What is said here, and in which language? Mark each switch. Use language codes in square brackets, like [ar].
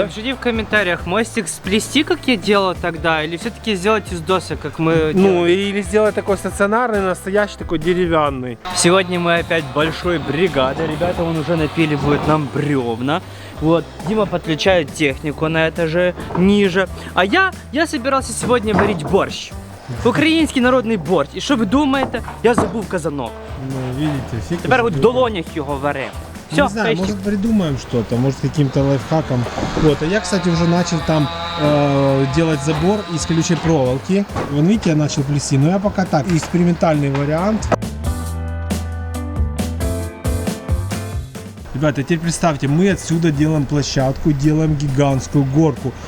[ru] Напишите в комментариях, мостик сплести, как я делал тогда, или все-таки сделать из досок, как мы делали? Ну, или сделать такой стационарный, настоящий, такой деревянный. Сегодня мы опять большой бригадой, ребята, он уже напиливает нам бревна. Вот, Дима подключает технику на этаже ниже. А я собирался сегодня варить борщ. [uk] Український народний борщ. І що ви думаєте? Я забув казанок. [ru] Ну, видите, Фикуш... [uk] Тепер от в долонях його варимо. [ru] Все, не знаю, может придумаем что-то, может каким-то лайфхаком. Вот, а я, кстати, уже начал там делать забор из колючей проволоки. Вон, видите, я начал плести, но я пока так, экспериментальный вариант. Ребята, теперь представьте, мы отсюда делаем площадку, делаем гигантскую горку.